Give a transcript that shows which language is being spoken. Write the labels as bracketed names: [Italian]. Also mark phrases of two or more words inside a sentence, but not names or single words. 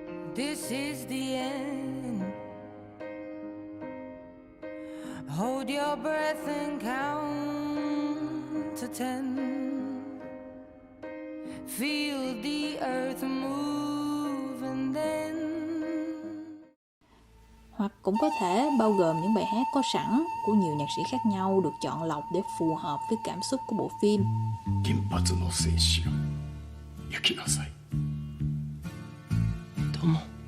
[English] This is the end. Hold your breath and count to 10. Feel the earth move and then. [Vietnamese] Hoặc cũng có thể bao gồm những bài hát có sẵn của nhiều nhạc sĩ khác nhau được chọn lọc để phù hợp với cảm xúc của bộ phim. [Japanese] 原発の戦士よ、行きなさい。どうも。